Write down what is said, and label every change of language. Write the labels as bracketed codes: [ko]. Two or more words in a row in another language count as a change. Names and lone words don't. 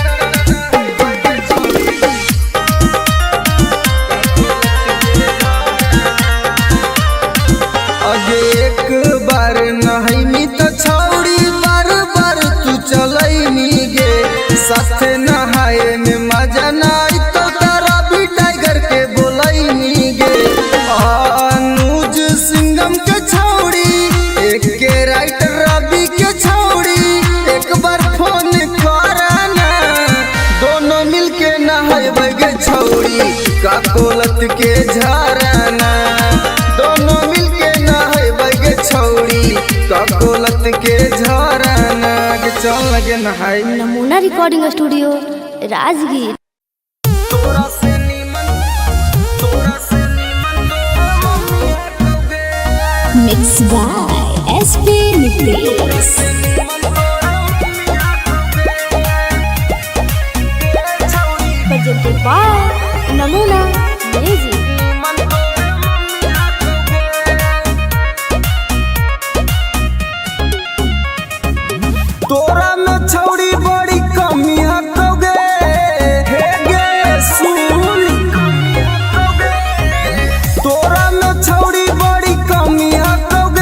[mag] अगे एक बार नहाइमी तो छौड़ी बार बार तू चलैमी गे साथ नहाए में मजा नाई तो तारा भी टाइगर के बोलैमी गे अनुज सिंगम के छौड़ी एक के राइटर रवि के छौड़ी एक बार फोन कराना दोनों मिलके नहाएगे छौड़ी का कोलत के झरना दोनों मिलके नहाएगे छौड़ी का कोलत के झरना के चल लगे नहाए नमूना रिकॉर्डिंग स्टूडियो राजगीर। तोरा से नीमन [en] mix by SP Nitesh. presented by नमूना म्यूजिक। [mag] तोरा में छौड़ी बड़ी कमी हटोगे हे गे सुन तोरा में छौड़ी बड़ी कमी हटोगे